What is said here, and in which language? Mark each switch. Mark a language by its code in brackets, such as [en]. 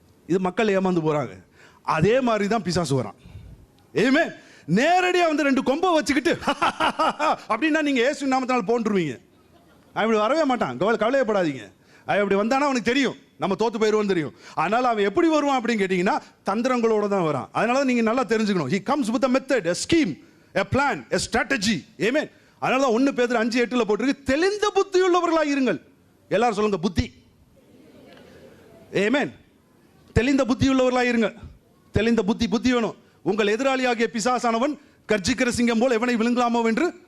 [ta] இது மக்கள் ஏமாந்து போகிறாங்க. அதே மாதிரி தான் பிசாசு வரான். ஏமே நேரடியாக வந்து 2 கொம்பை வச்சுக்கிட்டு அப்படின்னா நீங்கள் இயேசு நாமத்தினால் போன்றுவீங்க. அப்படி வரவே மாட்டான். கவலையப்படாதீங்க. அப்படி வந்தானா அவனுக்கு தெரியும் நம்ம தோத்து போயிடுவோம்னு தெரியும். அதனால அவன் எப்படி வருவான் அப்படின்னு கேட்டிங்கன்னா, தந்திரங்களோட தான் வரான். அதனால நீங்கள் நல்லா தெரிஞ்சுக்கணும். [en] He comes with a method, a scheme, a plan, a strategy. Amen. [ta] அதனால தான் 1 Peter 5:8 போட்டிருக்கு, தெளிந்த புத்தி உள்ளவர்களாக இருங்கள். எல்லாரும் சொல்லுங்க, புத்தி. Amen. தெளிந்த புத்தி உள்ளவர்களாக இருங்க. தெளிந்த புத்தி வேணும். உங்கள் எதிராளியாகிய பிசாசானவன் கர்ஜிக்கிற சிங்கம் போல் எவனை விழுங்கலாமோ என்று.